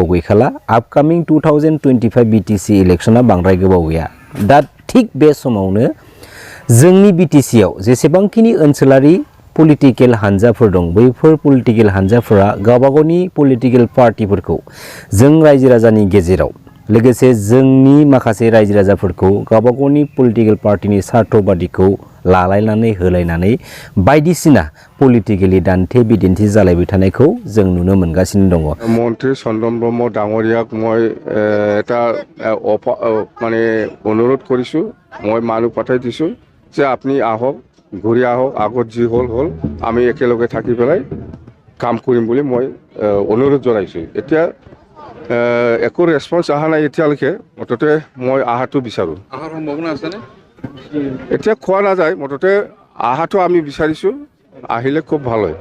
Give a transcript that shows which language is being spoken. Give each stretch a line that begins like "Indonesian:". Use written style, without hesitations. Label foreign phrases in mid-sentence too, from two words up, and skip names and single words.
Bodo: गैखाला आपकामिं 2025 BTC इलेक्शना बांद्राय गोबाव गैया दा थिक बे समावनो जोंनि BTC आव जेसेबांखिनि ओनसोलारि पलिटिकल हानजाफोर दं बैफोर पलिटिकल हानजाफोरा गावबागावनि पलिटिकल पार्टिफोरखौ जों रायजो राजानि गेजेराव लोगोसे जोंनि माखासे रायजो राजाफोरखौ गावबागावनि पलिटिकल पार्टिनि स्वार्थबादिखौ लालायनानै होलायनानै बायदिसिना पलिटिकली दान्थे बिदिन्थि जालायबाय थानायखौ जों नुनो मोनगासिनो दङ
Assamese: मन्त्री चन्दन ब्रह्म डाঙरियाक মই এটা মানে অনুৰোধ কৰিছো মই মানুহ পঠাই দিছো যে আপুনি আহক ঘূৰি আহক আগত যি হল আমি একেলগে থাকি পেলাই কাম কৰিম বুলি মই অনুৰোধ জনাইছো এতিয়া একো ৰেসপন্স আহা নাই এতিয়ালৈকে মততে মই আহাটো বিচাৰো আহাৰ সম্ভাৱনা আছে নে এতিয়া খোৱা না যায় মততে আহাটো আমি বিচাৰিছো আহিলে খুব ভাল হয়